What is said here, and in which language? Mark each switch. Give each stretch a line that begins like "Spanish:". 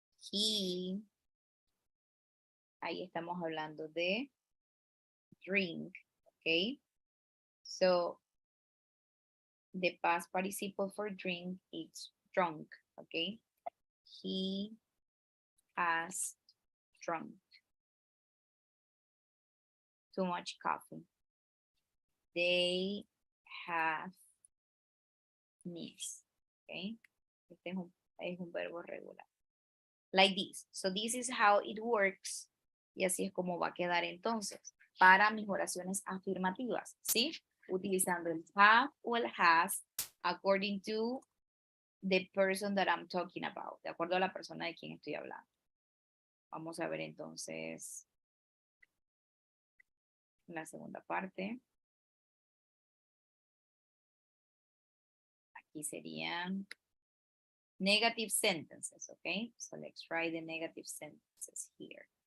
Spanish: He, ahí estamos hablando de drink, okay?
English: So, the past participle for drink is drunk, okay? He has drunk too much coffee. They have missed, okay?
Spanish: Este es un verbo regular.
English: Like this. So this is how it works.
Spanish: Y así es como va a quedar entonces para mis oraciones afirmativas, ¿sí? Utilizando el have o el has
English: according to the person that I'm talking about,
Spanish: de acuerdo a la persona de quien estoy hablando. Vamos a ver entonces la segunda parte. Aquí serían negative sentences, okay?
English: So let's write the negative sentences here.